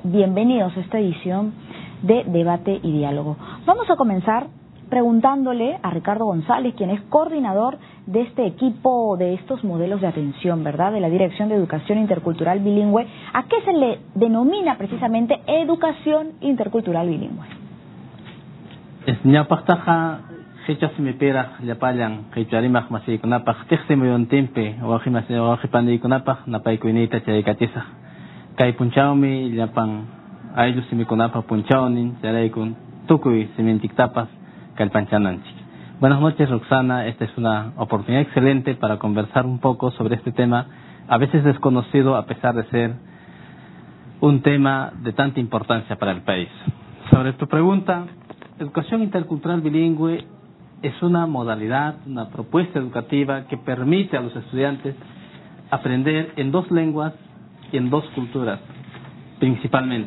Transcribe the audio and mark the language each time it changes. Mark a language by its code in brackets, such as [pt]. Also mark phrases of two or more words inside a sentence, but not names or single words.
[es] Bienvenidos a esta edición de Debate y Diálogo. Vamos a comenzar preguntándole a Ricardo González, quien es coordinador de este equipo de estos modelos de atención, ¿verdad?, de la Dirección de Educación Intercultural Bilingüe. ¿A qué se le denomina precisamente educación intercultural bilingüe? [qu] Simipera llapayan qhichwarimaj masiykunapaj tiqsimuyuntinpi waqipandiykunapaj napaykuyniyta chayaykachisaq kay punchawmi llapan ayllu simikunapaj punchawnin charaykun tukuy simintiktapas kallpanchananchik. [es] Buenas noches, Roxana. Esta es una oportunidad excelente para conversar un poco sobre este tema, a veces desconocido a pesar de ser un tema de tanta importancia para el país. Sobre tu pregunta, educación intercultural bilingüe es una modalidad, una propuesta educativa que permite a los estudiantes aprender en 2 lenguas y en 2 culturas, principalmente.